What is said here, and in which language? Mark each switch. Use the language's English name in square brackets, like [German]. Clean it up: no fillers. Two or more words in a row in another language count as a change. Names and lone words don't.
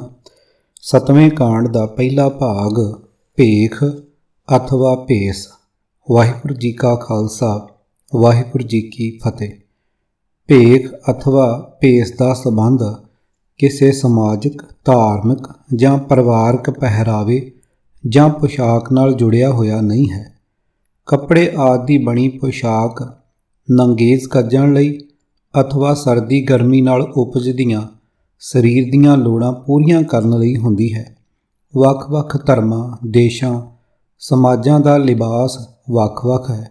[Hindi] 7वें कांड का पहला भाग भेख अथवा भेस। वाहिगुरू जी का खालसा वाहिगुरू जी की फतेह। भेख अथवा भेस का संबंध किसी समाजिक धार्मिक [Punjabi] ਜਾਂ ਪਰਿਵਾਰਕ ਪਹਿਰਾਵੇ ਜਾਂ ਪੋਸ਼ਾਕ ਨਾਲ ਜੁੜਿਆ ਹੋਇਆ ਨਹੀਂ ਹੈ। ਕੱਪੜੇ ਆਦਿ ਦੀ ਬਣੀ ਪੋਸ਼ਾਕ ਨੰਗੇਜ਼ ਕੱਜਣ ਲਈ ਅਥਵਾ ਸਰਦੀ ਗਰਮੀ ਨਾਲ ਉਪਜਦੀਆਂ ਸਰੀਰ ਦੀਆਂ ਲੋੜਾਂ ਪੂਰੀਆਂ ਕਰਨ ਲਈ ਹੁੰਦੀ ਹੈ। ਵੱਖ-ਵੱਖ ਧਰਮਾਂ ਦੇਸ਼ਾਂ ਸਮਾਜਾਂ ਦਾ ਲਿਬਾਸ ਵੱਖ-ਵੱਖ ਹੈ।